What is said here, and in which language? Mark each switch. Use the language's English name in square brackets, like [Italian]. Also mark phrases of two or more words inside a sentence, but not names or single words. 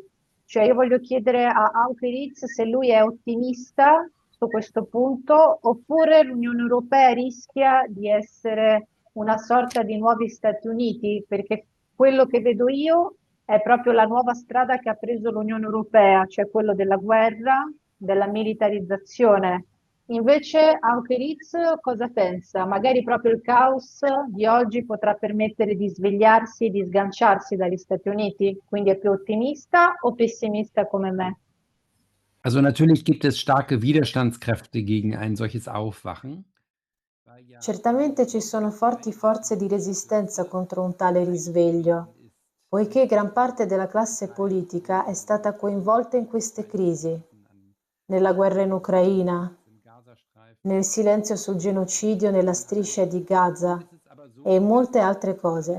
[Italian] Cioè io voglio chiedere a Auke Ritz se lui è ottimista su questo punto oppure l'Unione Europea rischia di essere una sorta di nuovi Stati Uniti, perché quello che vedo io è proprio la nuova strada che ha preso l'Unione Europea, cioè quello della guerra, della militarizzazione. Invece Auke Ritz cosa pensa? Magari proprio il caos di oggi potrà permettere di svegliarsi e di sganciarsi dagli Stati Uniti? Quindi è più ottimista o pessimista come me? [German] Also natürlich gibt es starke Widerstandskräfte gegen ein solches Aufwachen. [Italian] Certamente ci sono forti forze di resistenza contro un tale risveglio, poiché gran parte della classe politica è stata coinvolta in queste crisi, nella guerra in Ucraina, nel silenzio sul genocidio nella striscia di Gaza e in molte altre cose.